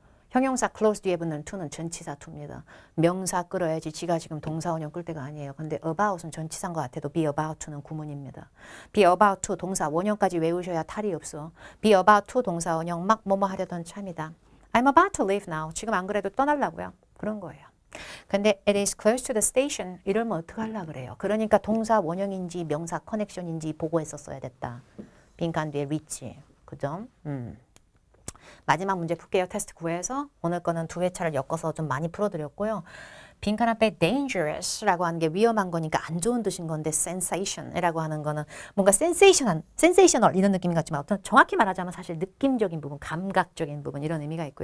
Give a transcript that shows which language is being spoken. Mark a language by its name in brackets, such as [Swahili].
[Korean] 형용사 close 뒤에 붙는 to는 전치사 to입니다. 명사 끌어야지 지가 지금 동사 원형 끌 때가 아니에요. 근데 about은 전치사인 것 같아도 [English] be about to [Korean] 는 구문입니다. be about to 동사 원형까지 외우셔야 탈이 없어. [English] be about to [Korean] 동사 원형 막 뭐뭐 하려던 참이다. [English] I'm about to leave now. [Korean] 지금 안 그래도 떠나려고요. 그런 거예요. 근데 [English] it is close to the station [Korean] 이러면 어떡하려고 그래요. 그러니까 동사 원형인지 명사 커넥션인지 보고했었어야 됐다. 빈칸 뒤에 reach. 그죠? 마지막 문제 풀게요. 테스트 9에서 오늘 거는 2회차를 엮어서 좀 많이 풀어드렸고요. 빈칸 앞에 dangerous라고 하는 게 위험한 거니까 안 좋은 뜻인 건데 sensation이라고 하는 거는 뭔가 sensational 이런 느낌 같지만 어떤 정확히 말하자면 사실 느낌적인 부분, 감각적인 부분 이런 의미가 있고요.